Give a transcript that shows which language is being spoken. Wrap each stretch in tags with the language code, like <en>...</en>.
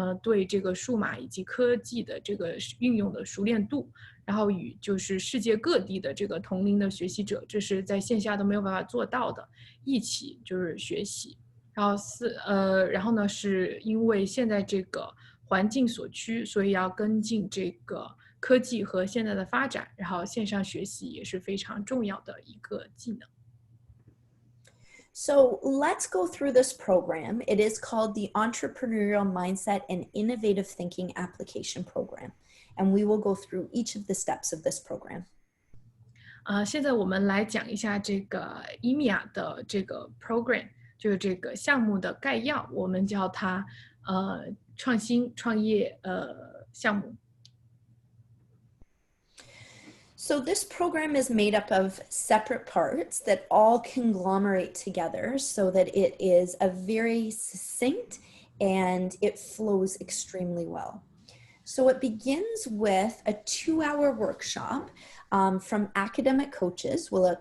<zh>对这个数码以及科技的这个运用的熟练度，然后与就是世界各地的这个同龄的学习者，这是在线下都没有办法做到的，一起就是学习。然后呢，是因为现在这个环境所趋，所以要跟进这个科技和现在的发展，然后线上学习也是非常重要的一个技能。</zh> <en>So let's go through this program. It is called the Entrepreneurial Mindset and Innovative Thinking Application Program, and we will go through each of the steps of this program.</en> <zh>现在我们来讲一下这个 EMIA 的这个 program。就是这个项目的概要，我们叫它创新创业项目。</zh> <en>So this program is made up of separate parts that all conglomerate together so that it is a very succinct and it flows extremely well. So it begins with a 2-hour workshop from academic coaches.</en>